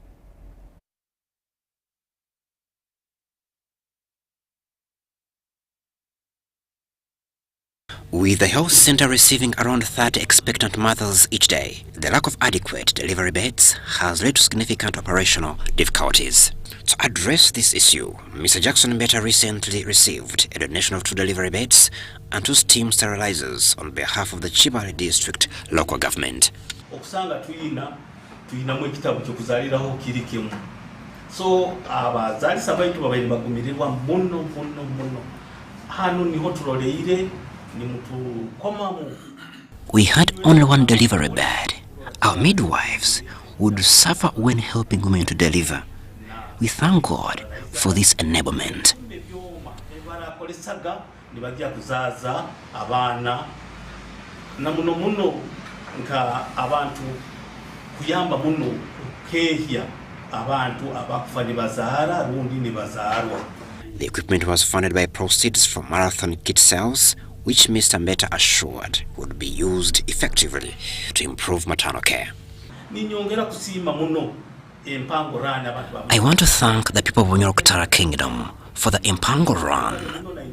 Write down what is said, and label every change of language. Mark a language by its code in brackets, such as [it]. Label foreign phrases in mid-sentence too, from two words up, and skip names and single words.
[en] With the health center receiving around 30 expectant mothers each day, the lack of adequate delivery beds has led to significant operational difficulties. To address this issue, Mr. Jackson Mbeta recently received a donation of 2 delivery beds and 2 steam sterilizers on behalf of the Kibale District local government. [nyo] So abazalisa baitu babaire bagumirirwa muno hano niho turoleire ni mutu komamu. [en] We had only 1 delivery bed. Our midwives would suffer when helping women to deliver. We thank God for this enablement. [nyo] Nibajja kuzaza abaana na muno nka abantu kuyamba muno kehya abantu abakufa nibazaara rundi nibazaalwa. [en] The equipment was funded by proceeds from marathon kit sales, which Mr. Mbeta assured would be used effectively to improve maternal care. I want to thank the people of Bunyoro Kingdom for the Impango Run.